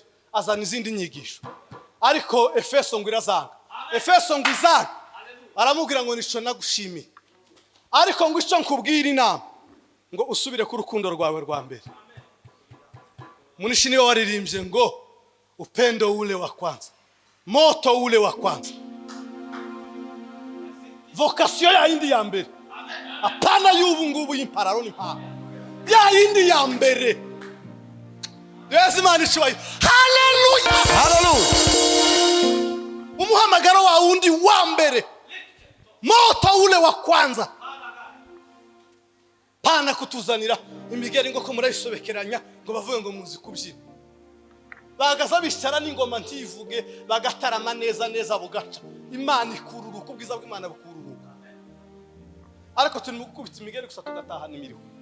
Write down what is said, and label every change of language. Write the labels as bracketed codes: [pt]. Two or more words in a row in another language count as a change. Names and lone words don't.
[rn] Azana izindi nyigisho. Ariko Efeso ngo irazanga. Efeso ngo izanga. Aramubwira ngo nico nagushimiye. Ariko ngo ico nkubwira inama ngo usubire ku rukundo rwawe rwa mbere. Munishi niwe waririmbye ngo [sw] upendo ule wa kwanza, moto ule wa kwanza, [rn] vocation ya indi ya mbere, apana y'ubu ngubu y'impararo n'impano, ya indi ya mbere. Yesu Imana cyubahiro. Hallelujah. Hallelujah. Umuhamagaro wa undi wa mbere, [sw] moto ule wa kwanza. [rn] Pana kutuzanira imigeri ngo ko murayisobekeranya ngo bavuye ngo muzi kubyina. Bagaza bicara n'ingoma ntivuge bagatarama neza neza bugaca. Imana ikururuka ubwiza bw'Imana bukururuka. Ariko turi mu gukubita imigeri gusa tugataha n'imiriho.